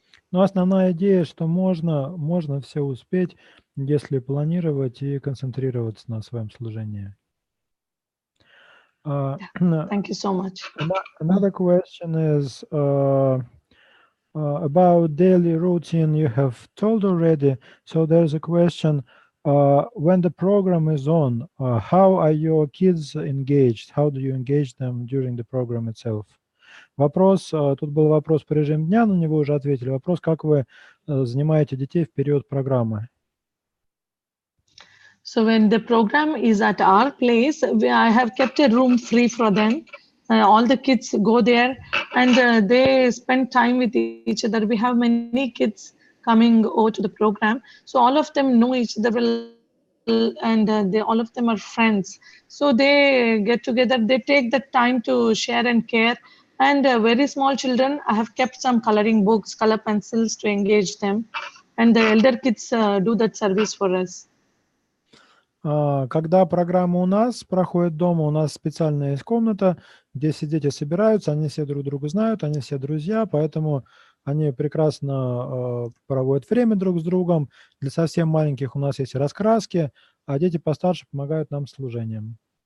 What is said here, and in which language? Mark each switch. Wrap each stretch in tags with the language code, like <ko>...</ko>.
<ru>Но основная идея, что можно все успеть, если планировать и концентрироваться на своем служении.</ru> <en>Thank you so much. Another question is about daily routine. You have told already. So there's a question: when the program is on, how are your kids engaged? How do you engage them during the program itself?</en> <ru>Вопрос, тут был вопрос по режиму дня, на него уже ответили. Вопрос, как вы занимаете детей в период программы?</ru> <en>So when the program is at our place, I have kept a room free for them. All the kids go there and they spend time with each other. We have many kids coming over to the program. So all of them know each other well, and all of them are friends. So they get together, they take the time to share and care. And very small children, I have kept some coloring books, color pencils to engage them. And the elder kids do that service for us.</en> <ru>Когда программа у нас проходит дома, у нас специальная есть комната, где все дети собираются, они все друг друга знают, они все друзья, поэтому они прекрасно проводят время друг с другом. Для совсем маленьких у нас есть раскраски, а дети постарше помогают нам с служением.</ru>